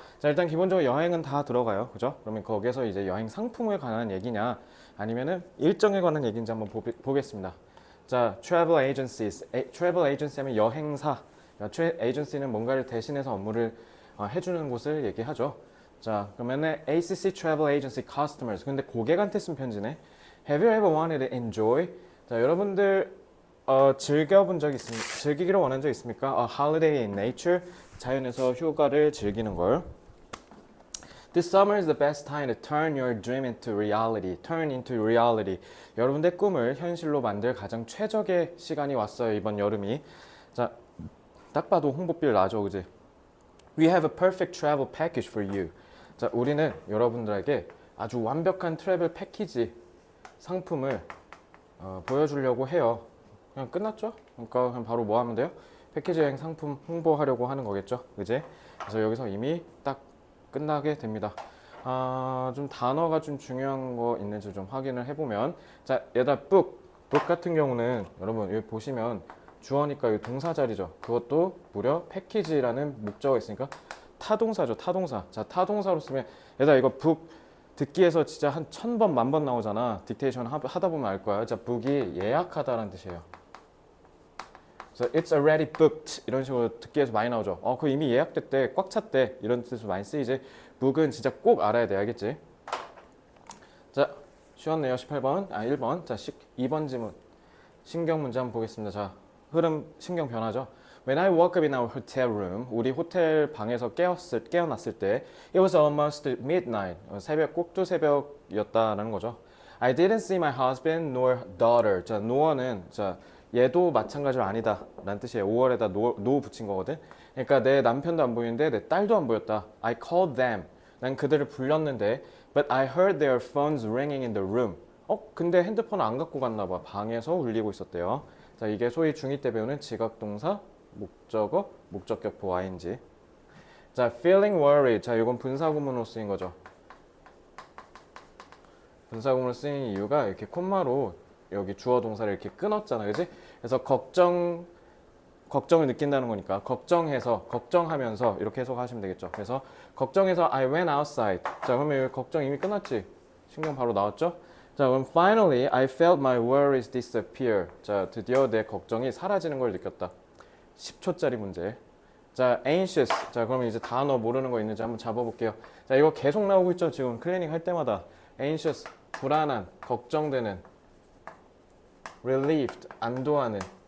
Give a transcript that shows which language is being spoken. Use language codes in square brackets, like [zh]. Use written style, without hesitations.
[ko] 자, 일단 기본적으로 여행은 다 들어가요. 그죠? 그러면 거기에서 이제 여행 상품에 관한 얘기냐 아니면은 일정에 관한 얘기인지 한번 보겠습니다. 자, travel agencies. travel agency 하면 여행사. agency는 뭔가를 대신해서 업무를 해주는 곳을 얘기하죠. 자, 그러면은 [en] ACC Travel Agency Customers. [ko] 근데 고객한테 쓴 편지네. [en] Have you ever wanted to enjoy? [ko] 자, 여러분들 즐기기를 원한 적 있습니까? [en] A holiday in nature. [ko] 자연에서 휴가를 즐기는 걸. [en] This summer is the best time to turn your dream into reality. Turn into reality. [ko] 여러분의 꿈을 현실로 만들 가장 최적의 시간이 왔어요. 이번 여름이. 자, 딱 봐도 홍보비를 나죠, 그지? [en] We have a perfect travel package for you. [ko] 자, 우리는 여러분들에게 아주 완벽한 트래블 패키지 상품을 보여주려고 해요. 그냥 끝났죠? 그러니까 그냥 바로 뭐 하면 돼요? 패키지 여행 상품 홍보하려고 하는 거겠죠, 그지? 그래서 여기서 이미 딱 끝나게 됩니다. 좀 단어가 좀 중요한 거 있는지 좀 확인을 해보면, 자, 얘다 book 같은 경우는 여러분 여기 보시면 주어니까 이 동사 자리죠. 그것도 무려 패키지라는 목적어가 있으니까 타동사죠. 타동사. 자, 타동사로 쓰면 얘들아 이거 북 듣기에서 진짜 한 1000번, 10,000번 나오잖아. 딕테이션 하다 보면 알 거야. 자, 북이 예약하다라는 뜻이에요. 그래서 [en] it's already booked [ko] 이런 식으로 듣기에서 많이 나오죠. 그 이미 예약됐대, 꽉 찼대 이런 뜻으로 많이 쓰이지. 북은 진짜 꼭 알아야 돼. 알겠지? 자, 쉬웠네요. 18번. 1번. 자, 2번 지문. 신경 문제 한번 보겠습니다. 자, 흐름 신경 변화죠. [en] When I woke up in our hotel room, [ko] 우리 호텔 방에서 깨어났을 때, [en] it was almost midnight. [ko] 새벽 꼭두 새벽이었다라는 거죠. [en] I didn't see my husband nor daughter. [ko] 자, no는 자 얘도 마찬가지로 아니다라는 뜻이에요. 5월에다 no 붙인 거거든. 그러니까 내 남편도 안 보이는데 내 딸도 안 보였다. [en] I called them. [ko] 난 그들을 불렀는데, [en] but I heard their phones ringing in the room. [ko] 근데 핸드폰을 안 갖고 갔나 봐. 방에서 울리고 있었대요. 자, 이게 소위 중2 때 배우는 지각동사, 목적어, 목적격보 ing. [en] 자, feeling worried. [ko] 자, 이건 분사구문으로 쓰인 거죠. 분사구문으로 쓰인 이유가 이렇게 콤마로 여기 주어 동사를 이렇게 끊었잖아, 그지? 그래서 걱정을 느낀다는 거니까 걱정하면서 이렇게 해석하시면 되겠죠. 그래서 걱정해서 [en] I went outside. [ko] 자, 그러면 여기 걱정 이미 끝났지? 신경 바로 나왔죠? [en] 자, 그럼 finally I felt my worries disappear. [ko] 자, 드디어 내 걱정이 사라지는 걸 느꼈다. 10초짜리 문제. 자, anxious. 자, 그러면 이제 단어 모르는 거 있는지 한번 잡아볼게요. 자, 이거 계속 나오고 있죠. 지금 클리닉 할 때마다. anxious, 불안한, 걱정되는. relieved, 안도하는.